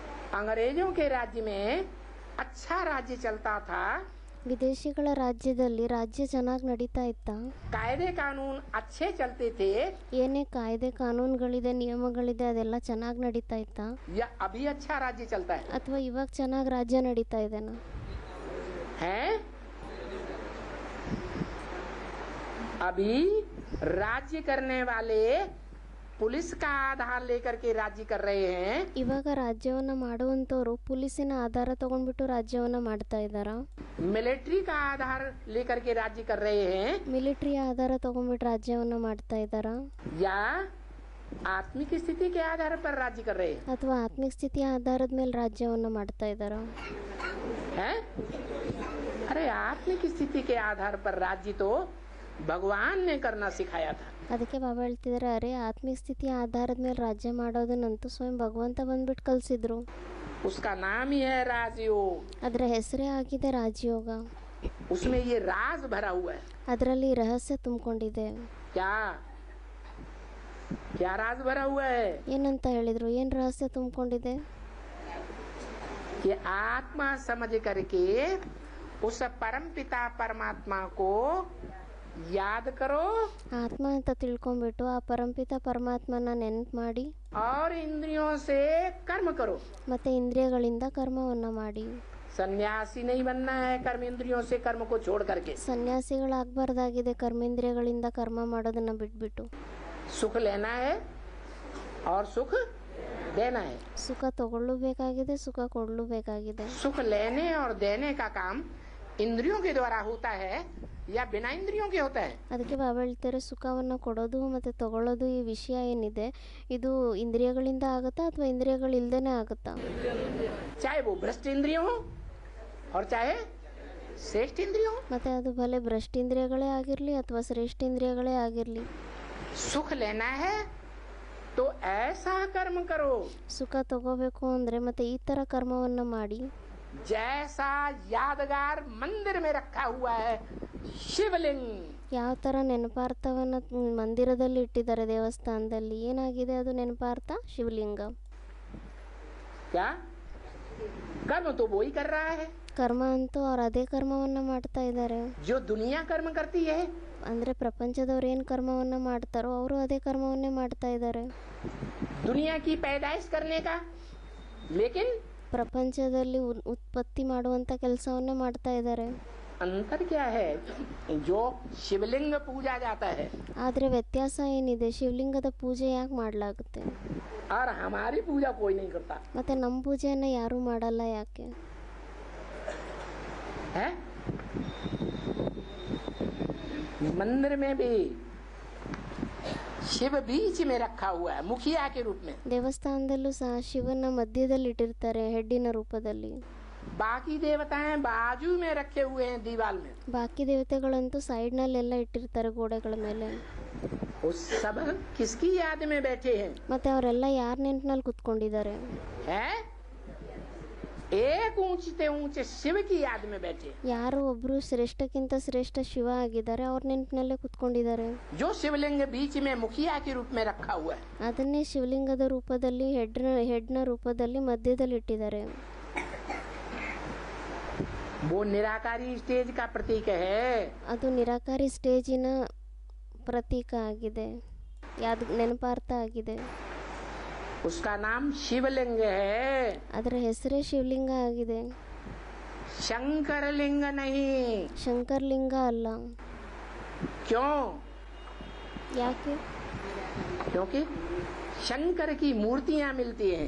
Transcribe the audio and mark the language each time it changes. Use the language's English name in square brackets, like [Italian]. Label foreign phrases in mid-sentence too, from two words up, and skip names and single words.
[Hindi] अंग्रेजों के राज्य में अच्छा राज्य चलता था, [Kannada] ವಿದೇಶಿಗಳ ರಾಜ್ಯದಲ್ಲಿ ರಾಜ್ಯ ಚೆನ್ನಾಗಿ ನಡೀತಾ ಇತ್ತಾ? [Hindi] कायदे कानून अच्छे चलते थे, [Kannada] ಏನೇ ಕಾಯ್ದೆ ಕಾನೂನುಗಳಿದೆ ನಿಯಮಗಳಿದೆ ಅದೆಲ್ಲ ಚೆನ್ನಾಗಿ ನಡೀತಾ ಇತ್ತಾ? [Hindi] या अभी अच्छा राज्य चलता है? [Kannada] ಅಥವಾ ಇವಾಗ ಚೆನ್ನಾಗಿ ರಾಜ್ಯ ನಡೀತಾ ಇದೆನಾ? [Hindi] हैं? अभी राज्य करने वाले पुलिस का आधार लेकर के राज्य कर रहे हैं। [Kannada] ಇವಾಗ ರಾಜ್ಯವನ್ನ ಮಾಡುವಂತವರು ಪೊಲೀಸಿನ ಆಧಾರ ತಗೊಂಡ್ಬಿಟ್ಟು ರಾಜ್ಯವನ್ನ ಮಾಡ್ತಾ ಇದ್ದಾರಾ? [Hindi] मिलिट्री का आधार लेकर के राज्य कर रहे हैं, [Kannada] ಮಿಲಿಟರಿ ಆಧಾರ ತಗೊಂಡ್ಬಿಟ್ಟು ರಾಜ್ಯವನ್ನ ಮಾಡ್ತಾ ಇದ್ದಾರಾ? [Hindi] या आत्मिक स्थिति के आधार पर राज्य कर रहे हैं? [Kannada] ಅಥವಾ ಆತ್ಮಿಕ ಸ್ಥಿತಿಯ ಆಧಾರದ ಮೇಲೆ ರಾಜ್ಯವನ್ನ ಮಾಡ್ತಾ ಇದ್ದಾರಾ? [Hindi] हैं? अरे आत्मिक स्थिति के आधार पर राज्य तो भगवान ने करना सिखाया था। [Kannada] ಅದಕ್ಕೆ ಬಾಬಾ ಹೇಳ್ತಿದ್ದಾರೆ, ಅರೆ ಆತ್ಮಿಕ ಸ್ಥಿತಿಯ ಆಧಾರದ ಮೇಲೆ ರಾಜ್ಯ ಮಾಡೋದನ್ನಂತೂ ಸ್ವಯಂ ಭಗವಂತ ಬಂದ್ಬಿಟ್ಟು ಕಲಿಸಿದ್ರು. [Hindi] उसका नाम ही है राजयोग। [Kannada] ಅದರ ಹೆಸರೇ ಆಗಿದೆ ರಾಜಯೋಗ. [Hindi] उसमें ये राज भरा हुआ है। [Kannada] ಅದರಲ್ಲಿ ರಹಸ್ಯ ತುಂಬಿಕೊಂಡಿದೆ. [Hindi] क्या क्या राज भरा हुआ है? [Kannada] ಏನಂತ ಹೇಳಿದ್ರು? ಏನ್ ರಹಸ್ಯ ತುಂಬಿಕೊಂಡಿದೆ? [Hindi] कि आत्मा समझ करके उस परम पिता परमात्मा को याद करो, [Kannada] ಆತ್ಮ ಅಂತ ತಿಳ್ಕೊಂಡ್ಬಿಟ್ಟು ಆ ಪರಂಪಿತ ಪರಮಾತ್ಮನ ನೆನಪು ಮಾಡಿ, [Hindi] और इंद्रियों से कर्म करो। [Kannada] ಮತ್ತೆ ಇಂದ್ರಿಯಗಳಿಂದ ಕರ್ಮವನ್ನ ಮಾಡಿ. [Hindi] सन्यासी नहीं बनना है कर्म इंद्रियों से कर्म को छोड़ करके। [Kannada] ಸನ್ಯಾಸಿಗಳಾಗಬಾರ್ದಾಗಿದೆ ಕರ್ಮೇಂದ್ರಿಯಗಳಿಂದ ಕರ್ಮ ಮಾಡೋದನ್ನ ಬಿಟ್ಬಿಟ್ಟು. [Hindi] सुख लेना है और सुख देना है। [Kannada] ಸುಖ ತಗೊಳ್ಳಬೇಕಾಗಿದೆ, ಸುಖ ಕೊಡಲೂಬೇಕಾಗಿದೆ. [Hindi] सुख लेने और देने का काम इंद्रियों के द्वारा होता है या बिना इंद्रियों के होता है? [Kannada] ಅದಕ್ಕೆ ಬಾಬಾ ಹೇಳ್ತಾರೆ, ಸುಖವನ್ನು ಕೊಡೋದು ಮತ್ತು ತಗೊಳ್ಳೋದು ಈ ವಿಷಯ ಏನಿದೆ ಇದು ಇಂದ್ರಿಯಗಳಿಂದ ಆಗುತ್ತಾ ಅಥವಾ ಇಂದ್ರಿಯಗಳಿಲ್ದೇನೆ ಆಗುತ್ತಾ? [Hindi] चाहे वो भ्रष्ट इंद्रियों हो और चाहे श्रेष्ठ इंद्रियों। [Kannada] ಮತ್ತೆ ಅದು ಭಲೆ ಭ್ರಷ್ಟ ಇಂದ್ರಿಯಗಳೇ ಆಗಿರಲಿ ಅಥವಾ ಶ್ರೇಷ್ಠ ಇಂದ್ರಿಯಗಳೇ ಆಗಿರಲಿ, [Hindi] सुख लेना है तो ऐसा कर्म करो [Kannada] ಸುಖ ತಗೋಬೇಕು ಅಂದರೆ ಮತ್ತೆ ಈ ಥರ ಕರ್ಮವನ್ನು ಮಾಡಿ, [Hindi] जैसा यादगार मंदिर में रखा हुआ है शिवलिंग। [Kannada] ಯಾವ ಥರ ನೆನಪಾರ್ಥವನ್ನು ಮಂದಿರದಲ್ಲಿ ಇಟ್ಟಿದ್ದಾರೆ ದೇವಸ್ಥಾನದಲ್ಲಿ. ಏನಾಗಿದೆ ಅದು ನೆನಪಾರ್ಥ? ಶಿವಲಿಂಗ. [Hindi] क्या कर्म तो वो ही कर रहा है [Kannada] ಕರ್ಮ ಅಂತೂ ಅವ್ರು ಅದೇ ಕರ್ಮವನ್ನು ಮಾಡ್ತಾ ಇದ್ದಾರೆ. [Hindi] जो दुनिया कर्म करती है। [Kannada] ಅಂದರೆ ಪ್ರಪಂಚದವ್ರು ಏನು ಕರ್ಮವನ್ನು ಮಾಡ್ತಾರೋ ಅವರು ಅದೇ ಕರ್ಮವನ್ನೇ ಮಾಡ್ತಾ ಇದ್ದಾರೆ. [Hindi] दुनिया की पैदाइश करने का, लेकिन [Kannada] ಪ್ರಪಂಚದಲ್ಲಿ ಉತ್ಪತ್ತಿ ಮಾಡುವಂಥ ಕೆಲಸವನ್ನೇ ಮಾಡ್ತಾ ಇದ್ದಾರೆ. [Hindi] अंतर क्या है? जो शिवलिंग पूजा जाता है [Kannada] ಆದರೆ ವ್ಯತ್ಯಾಸ ಏನಿದೆ? ಶಿವಲಿಂಗದ ಪೂಜೆ ಯಾಕೆ ಮಾಡಲಾಗುತ್ತೆ [Hindi] और हमारी पूजा कोई नहीं करता [Kannada] ಮತ್ತೆ ನಮ್ಮ ಪೂಜೆಯನ್ನು ಯಾರೂ ಮಾಡಲ್ಲ ಯಾಕೆ? [Hindi] है? मंदिर में भी शिव बीच में रखा हुआ है मुखिया के रूप में। [Kannada] ದೇವಸ್ಥಾನದಲ್ಲೂ ಸಹ ಶಿವನ ಮಧ್ಯದಲ್ಲಿ ಇಟ್ಟಿರ್ತಾರೆ ಹೆಡ್ಡಿನ ರೂಪದಲ್ಲಿ. [Hindi] बाकी देवताएं बाजू में रखे हुए हैं दीवार में। [Kannada] ಬಾಕಿ ದೇವತೆಗಳಂತೂ ಸೈಡ್ನಲ್ಲೆಲ್ಲ ಇಟ್ಟಿರ್ತಾರೆ ಗೋಡೆಗಳ ಮೇಲೆ. [Hindi] उस सब किसकी याद में बैठे हैं? [Kannada] ಮತ್ತೆ ಅವರೆಲ್ಲ ಯಾರ ನೆನಪಿನಲ್ಲಿ ಕುತ್ಕೊಂಡಿದ್ದಾರೆ? [Hindi] है एक ऊंचे ऊंचे शिव की याद में बैठे, [Kannada] ಯಾರು ಒಬ್ರು ಶ್ರೇಷ್ಠಕ್ಕಿಂತ ಶ್ರೇಷ್ಠ ಶಿವ ಆಗಿದ್ದಾರೆ ಅವ್ರ ನೆನಪಿನಲ್ಲೇ ಕುತ್ಕೊಂಡಿದ್ದಾರೆ. [Hindi] जो शिवलिंग बीच में मुखिया के रूप में रखा हुआ है। [Kannada] ಅದನ್ನೇ ಶಿವಲಿಂಗದ ರೂಪದಲ್ಲಿ ಹೆಡ್ನ ರೂಪದಲ್ಲಿ ಮಧ್ಯದಲ್ಲಿ ಇಟ್ಟಿದ್ದಾರೆ. [Hindi] वो निराकारी स्टेज का प्रतीक है। [Kannada] ಅದು ನಿರಾಕಾರಿ ಸ್ಟೇಜಿನ ಪ್ರತೀಕ ಆಗಿದೆ, ನೆನಪಾರ್ಥ ಆಗಿದೆ. [Hindi] उसका नाम शिवलिंग है। [Kannada] ಅದರ ಹೆಸರೇ ಶಿವಲಿಂಗ ಆಗಿದೆ, [Hindi] शंकर लिंग नहीं। [Kannada] ಶಂಕರ್ಲಿಂಗ ಅಲ್ಲ. [Hindi] क्यों? [Kannada] ಯಾಕೆ? [Hindi] क्योंकि शंकर की मूर्तियां मिलती हैं।